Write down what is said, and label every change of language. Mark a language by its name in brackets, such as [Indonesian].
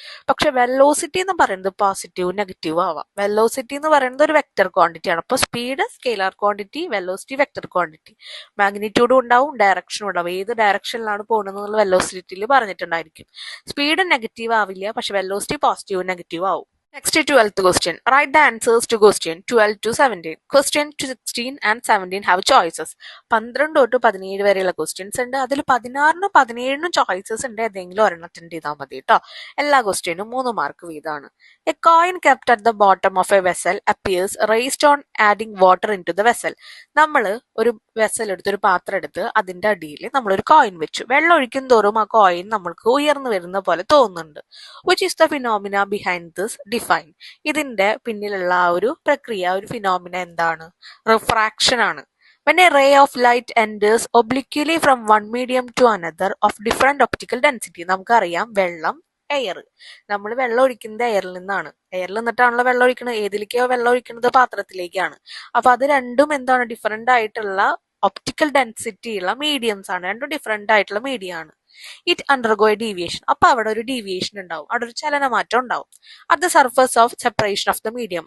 [Malayalam] പക്ഷെ വെലോസിറ്റി എന്ന് പറയുന്നത് പോസിറ്റീവ് നെഗറ്റീവ് ആവാം. വെലോസിറ്റി എന്ന് പറയുന്നത് ഒരു വെക്ടർ ക്വാണ്ടിറ്റി ആണ്. അപ്പൊ speed scalar quantity, velocity vector quantity. മാഗ്നിറ്റ്യൂഡും ഉണ്ടാവും, ഡയറക്ഷനും ഉണ്ടാവും. ഏത് ഡയറക്ഷനിലാണ് പോകുന്നത് എന്നുള്ള വെലോസിറ്റിയിൽ പറഞ്ഞിട്ടുണ്ടായിരിക്കും. സ്പീഡ് നെഗറ്റീവ് ആവില്ല, പക്ഷെ വെലോസിറ്റി പോസിറ്റീവ് നെഗറ്റീവ് ആവും. [English] Next 12th question. Write the answers to question 12 to 17. Question 16 and 17 have choices. [Malayalam] 12 തൊട്ട് 17 വരെയുള്ള ക്വസ്റ്റ്യൻസ് ഉണ്ട്. അതിൽ 16നും 17നും ചോയ്സസ് ഉണ്ട്. ഏതെങ്കിലും ഒരെണ്ണം അറ്റൻഡ് ചെയ്താൽ മതി കേട്ടോ. എല്ലാ ക്വസ്റ്റ്യനും 3 മാർക്ക് വീതമാണ്. [English] A coin kept at the bottom of a vessel appears raised on adding water into the vessel. [Malayalam] നമ്മൾ ഒരു വെസൽ എടുത്ത്, ഒരു പാത്രം എടുത്ത് അതിന്റെ അടിയിൽ നമ്മളൊരു കോയിൻ വെച്ചു. വെള്ളം ഒഴിക്കും തോറും ആ കോയിൻ നമ്മൾക്ക് ഉയർന്നു വരുന്ന പോലെ തോന്നുന്നുണ്ട്. [English] Which is the phenomena behind this? Define. [Malayalam] ഇതിന്റെ പിന്നിലുള്ള ആ ഒരു പ്രക്രിയ, ഒരു ഫിനോമിന എന്താണ്? റിഫ്രാക്ഷൻ ആണ്. [English] When a ray of light enters obliquely from one medium to another of different optical density. [Malayalam] നമുക്കറിയാം വെള്ളം, എയർ. നമ്മൾ വെള്ളം ഒഴിക്കുന്നത് എയറിൽ നിന്നാണ്. എയറിൽ നിന്നിട്ടാണല്ലോ വെള്ളം ഒഴിക്കുന്നത്. ഏതിലേക്കോ വെള്ളം ഒഴിക്കുന്നത് പാത്രത്തിലേക്കാണ്. അപ്പൊ അത് രണ്ടും എന്താണ്? ഡിഫറെന്റ് ആയിട്ടുള്ള ഒപ്റ്റിക്കൽ ഡെൻസിറ്റി ഉള്ള മീഡിയംസ് ആണ്. രണ്ടും ഡിഫറെന്റ് ആയിട്ടുള്ള മീഡിയം ആണ്. [English] It undergo a deviation. [Malayalam] അപ്പൊ അവിടെ ഒരു ഡീവിയേഷൻ ഉണ്ടാവും, അവിടെ ഒരു ചലനമാറ്റം ഉണ്ടാവും. [English] At the surface of separation of the medium.